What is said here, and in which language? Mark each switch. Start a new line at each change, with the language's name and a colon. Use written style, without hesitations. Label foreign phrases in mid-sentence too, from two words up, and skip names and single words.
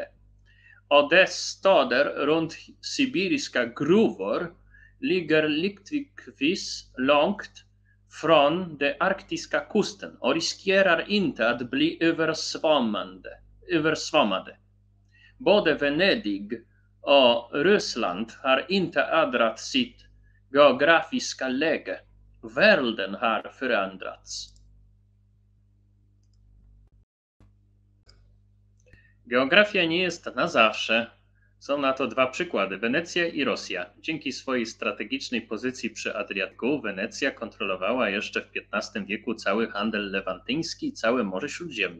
Swedish: Och dess städer runt sibiriska gruvor ligger lyckligtvis långt från den arktiska kusten och riskerar inte att bli översvämmade. Både Venedig och Ryssland har inte ändrat sitt geografiska läge. Världen har förändrats.
Polish: Geografia nie jest na zawsze. Są na to dwa przykłady, Wenecja i Rosja. Dzięki swojej strategicznej pozycji przy Adriatyku, Wenecja kontrolowała jeszcze w XV wieku cały handel lewantyński i całe Morze Śródziemne.